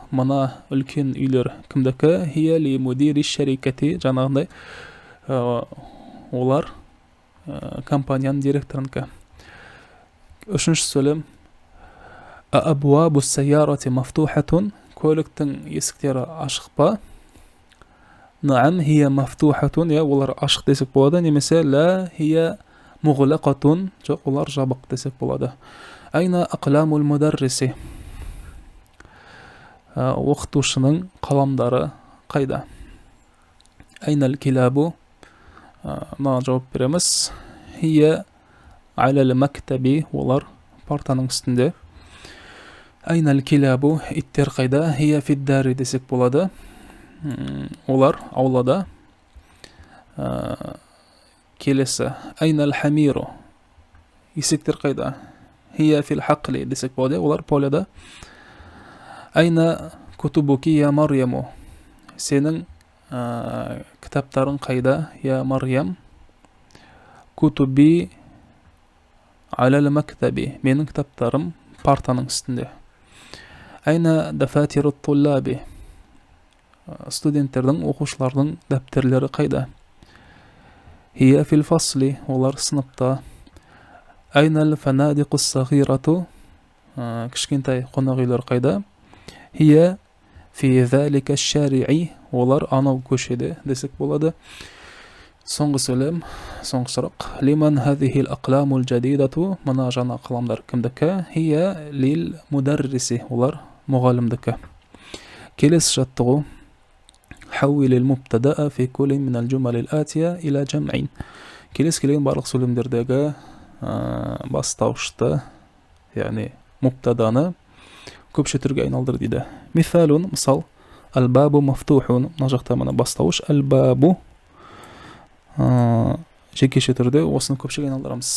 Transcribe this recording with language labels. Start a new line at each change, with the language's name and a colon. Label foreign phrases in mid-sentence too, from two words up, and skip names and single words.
Kazakh: Мына үлкен үйлер кімдікі?
Arabic: هي لمدير الشركة.
Kazakh: Жаңағындай олар компанияның директорыныкі. Үшінші сөйлем.
Arabic: أبواب السيارة مفتوحة.
Kazakh: Көліктің есіктері ашық па?
Arabic: نعم هي مفتوحة.
Kazakh: Олар ашық десек болады. Немесе
Arabic: لا هي مغلقة.
Kazakh: Жоқ, олар жабық десек болады.
Arabic: أين أقلام المدرس.
Kazakh: Оқытушының қаламдары қайда?
Arabic: أين الكلاب.
Kazakh: Мына жауап береміз.
Arabic: هي على المكتب.
Kazakh: Олар партаның үстінде.
Arabic: أين الكلاب.
Kazakh: Иттер қайда?
Arabic: هي في الدار
Kazakh: десек болады. Олар аулада. Келесі.
Arabic: أين الحمير.
Kazakh: Есектер қайда?
Arabic: هي في الحقل
Kazakh: десек болады. Олар поляда.
Arabic: أين كتبك يا مريم.
Kazakh: Сенің кітаптарын қайда?
Arabic: يا مريم. كتبي على المكتب.
Kazakh: Менің кітаптарым партаның үстінде.
Arabic: أين دفاتر الطلاب.
Kazakh: Студенттердің, оқушылардың дәптерлері қайда?
Arabic: هي في الفصل.
Kazakh: Олар сыныпта.
Arabic: أين الفنادق الصغيرة.
Kazakh: Кішкентай қонақ үйлер қайда?
Arabic: هي في ذلك الشارع.
Kazakh: Олар анау көшеде десек болады. Соңғы сөйлем, соңғы сұрақ.
Arabic: لمن هذه الأقلام الجديدة.
Kazakh: Мына жаңа қаламдар кімдікі?
Arabic: هي للمدرس.
Kazakh: Олар мұғалімдікі. Келесі жаттығу.
Arabic: حول المبتدأ في كل من الجمل الآتية إلى جمع.
Kazakh: Келесі келген барлық сөйлемдердегі бастаушты, яғни мубтаданы көпше түрге айналдыр дейді.
Arabic: Мисалун, мысал. الباب مفتوح.
Kazakh: Мына жақта мына бастауыш. Албабу. Жекеше түрде осыны көпшеге айналдырамыз.